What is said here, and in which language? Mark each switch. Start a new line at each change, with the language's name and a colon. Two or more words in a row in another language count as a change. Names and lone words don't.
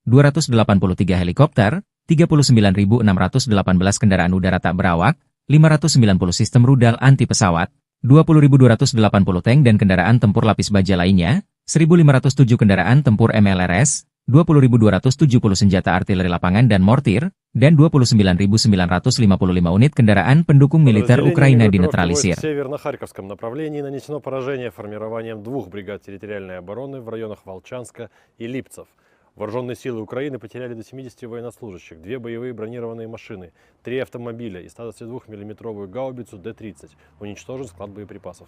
Indonesian: 283 helikopter, 39.618 kendaraan udara tak berawak, 590 sistem rudal anti-pesawat, 20.280 tank dan kendaraan tempur lapis baja lainnya, 1.507 kendaraan tempur MLRS, 20.270 senjata artileri lapangan dan mortir, dan 29.955 unit kendaraan pendukung militer Ukraina dinetralisir.
Russian: В северно-харьковском направлении нанесено поражение формированием 2 бригад территориальной обороны в районах Волчанска и Липцев. Вооруженные силы Украины потеряли до 70 военнослужащих, 2 боевые бронированные машины, 3 автомобиля и 122-мм гаубицу Д-30. Уничтожен склад боеприпасов.